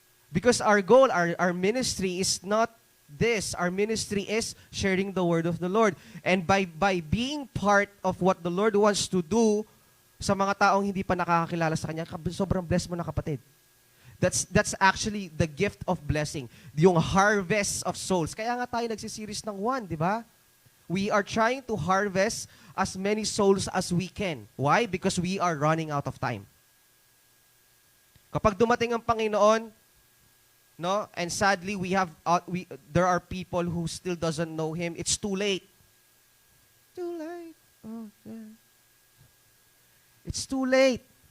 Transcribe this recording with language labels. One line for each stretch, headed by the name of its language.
English: Because our goal, our ministry is not this. Our ministry is sharing the word of the Lord. And by being part of what the Lord wants to do
Filipino: sa mga taong hindi pa nakakakilala sa Kanya, sobrang blessed mo na, kapatid.
English: That's actually the gift of blessing. Yung harvest of souls.
Filipino: Kaya nga tayo nagsisiris ng one, di ba?
English: We are trying to harvest as many souls as we can. Why? Because we are running out of time.
Filipino: Kapag dumating ang Panginoon,
English: no, and sadly there are people who still doesn't know Him. It's too late. Too late. Oh, yeah. It's too late.